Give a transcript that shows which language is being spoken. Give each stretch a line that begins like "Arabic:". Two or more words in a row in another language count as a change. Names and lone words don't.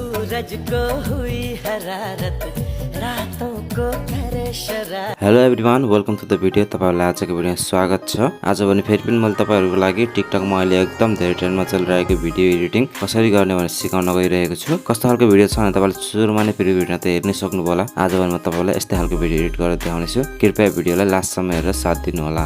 Hindi: सूरज को हुई हरारत रातों को करे शरारत।
English: Hello everyone, welcome to the video.
Nepali: तपाईहरुलाई आजको भिडियोमा स्वागत छ। आज भने फेरि पनि मैले तपाईहरुको लागि टिकटकमा अहिले एकदम धेरै ट्रेन्डमा चलिरहेको
English: video editing
Nepali: कसरी गर्ने भनेर सिकाउन गइरहेको छु। कस्तो खालको भिडियो छ भने तपाईले सुरुमा नै
English: preview video
Nepali: त हेर्नै सक्नु होला। आज भने म तपाईलाई यस्तै खालको
English: video edit
Nepali: गरेर देखाउने छु। कृपया भिडियोलाई लास्टसम्म हेरेर साथ दिनु होला।